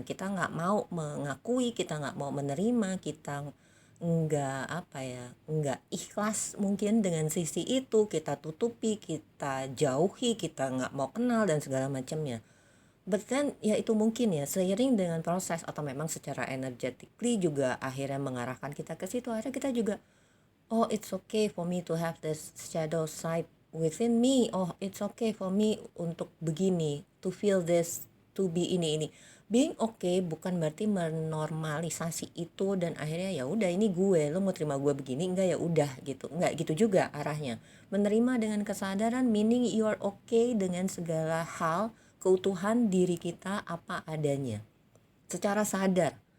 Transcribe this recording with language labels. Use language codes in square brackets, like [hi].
[id] Kita nggak mau mengakui, kita nggak mau menerima, kita nggak ikhlas mungkin dengan sisi itu, kita tutupi, kita jauhi, kita nggak mau kenal dan segala macamnya. [en] But then [id] ya itu mungkin ya seiring dengan proses atau memang secara energetically juga akhirnya mengarahkan kita ke situ. Akhirnya kita juga, [en] oh it's okay for me to have this shadow side within me. Oh it's okay for me [id] untuk begini, [en] to feel this, to be [id] ini. [en] Being okay [id] bukan berarti menormalisasi itu dan akhirnya ya udah ini gue, lo mau terima gue begini enggak ya udah gitu. Enggak gitu juga arahnya. Menerima dengan kesadaran [en] meaning you are okay [id] dengan segala hal, keutuhan diri kita apa adanya. Secara sadar.